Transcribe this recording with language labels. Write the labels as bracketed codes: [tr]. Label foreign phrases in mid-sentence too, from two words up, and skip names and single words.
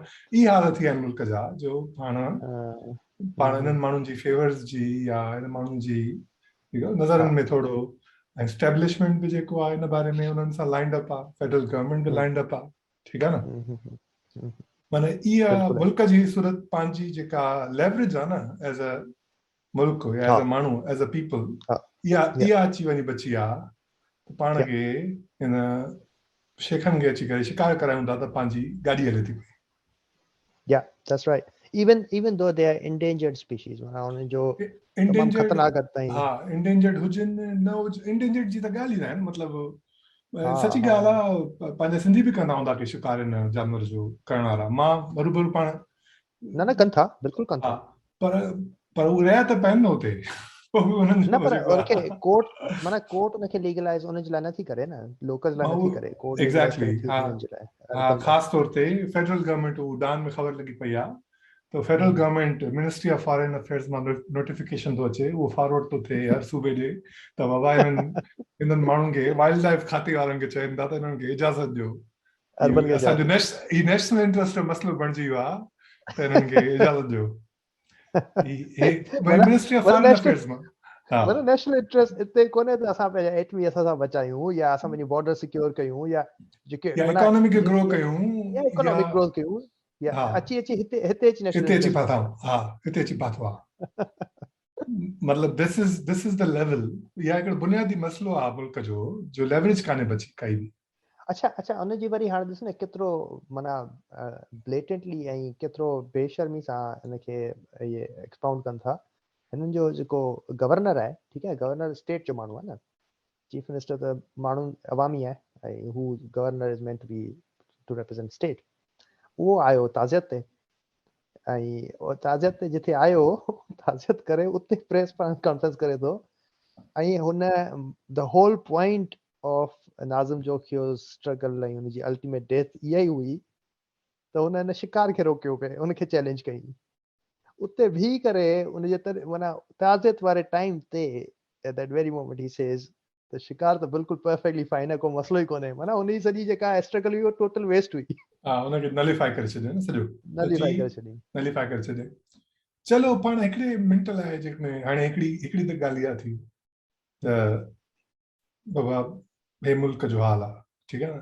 [sd] इहा हालत थी आहे मुल्क जा, जो पाण हिननि माण्हुनि जी फेवर्स जी या हिन माण्हुनि जी नज़रनि में थोरो एस्टेब्लिशमेंट बि जेको आहे हिन बारे में उन्हनि सां लाइंड अप आहे, [en] federal government [sd] बि लाइंड अप आहे, ठीकु आहे न? माना इहा मुल्क जी सूरत पंहिंजी जेका लेवरेज आहे न, [en] as a [sd] मुल्क या [en] as a [sd] माण्हू, [en] as a people, [sd] इहा अची वञी बची आहे। पाण खे हिन शेखनि खे अची करे शिकार करायूं था त पंहिंजी गाॾी हले थी पई। [en] Yeah, that's right. Even though they are endangered species, [sd] उन्हनि जो तमामु ख़तरनाक ताईं। हा, endangered हुजनि न हुजनि, endangered जी त ॻाल्हि ई न आहे, मतिलबु सची ॻाल्हि आहे। पंहिंजा सिंधी बि कंदा हूंदा कि शिकार हिन जानवर जो करण वारा, मां बरोबरु पाण न कनि था, बिल्कुलु कनि था, पर उहे रहिया त पइनि न हुते। न पर उनखे कोर्ट माना कोर्ट उनखे लीगलाइज उन जे लाइ नथी करे न, लोकल्स लाइ नथी करे, कोर्ट लीगलाइज करे थी उन्हनि जे लाइ। हा, ख़ासि तौर ते [en] federal government [sd] उडान में ख़बर लॻी पई आहे त [en] federal government [sd] मिनिस्ट्री ऑफ फॉरेन अफेयर्स मां नोटिफिकेशन थो अचे, उहो फॉरवर्ड थो थिए हर सूबे ॾे, त बाबा हिननि माण्हुनि खे, [en] wild life [sd] खाते वारनि खे चवनि था त हिननि खे इजाज़त ॾियो, असांजो [en] national interest [sd] जो मसइलो बणिजी वियो आहे, त हिननि खे इजाज़त ॾियो। मिनिस्ट्री ऑफ फॉरेन अफेयर्स मां मतलब [en] national interest [sd] इते कोन्हे त असां पंहिंजा एटमी असां बचायूं, या असां पंहिंजी बॉर्डर सिक्योर कयूं, या जेके [en] economic grow [sd] कयूं, या [en] economic growth [sd] कयूं, या अची हिते अची नेशनल इंटरेस्ट फाथाऊं। हा, हिते अची फाथो आहे। मतलब [en] this is the level. [sd] या हिकिड़ो बुनियादी मसइलो आहे मुल्क जो लेवरेज कान्हे बची काई बि। अच्छा उनजी वरी हाणे ॾिस न केतिरो माना ब्लेटेंटली ऐं केतिरो बेशर्मी सां हिनखे इहे एक्सपाउंड कनि था। हिननि जो जेको गवर्नर आहे, ठीकु आहे, गवर्नर स्टेट जो माण्हू आहे न, [en] chief minister [sd] त माण्हू अवामी आहे, ऐं हू [en] governor is meant to be to represent state. [sd] उहो आयो ताज़ियत ते, ऐं ताज़ियत ते जिथे आयो ताज़ियत करे उते [en] press conference [sd] करे थो, ऐं हुन द [en] whole point of Nazim Jokhio struggle [sd] ऐं हुनजी [en] ultimate death [sd] इहा ई हुई त हुन हिन शिकार खे रोकियो पिए, हुनखे चैलेंज कई उते बीह करे उनजे माना ताज़ियत वारे टाइम ते, [en] at that very moment he says [sd] त शिकार त बिल्कुलु [en] perfectly fine [sd] आहे, को मसलो ई कोन्हे, माना हुनजी सॼी जेका स्ट्रगल हुई उहो [en] total waste [sd] हुई। हा, हुनखे नलिफाई करे छॾियो न, सॼो नलिफाई करे छॾियो। चलो पाण हिकिड़े मिंट लाइ जेकॾहिं हाणे हिकिड़ी त ॻाल्हि इहा थी त बाबा बे मुल्क जो हाल आहे, ठीकु आहे न.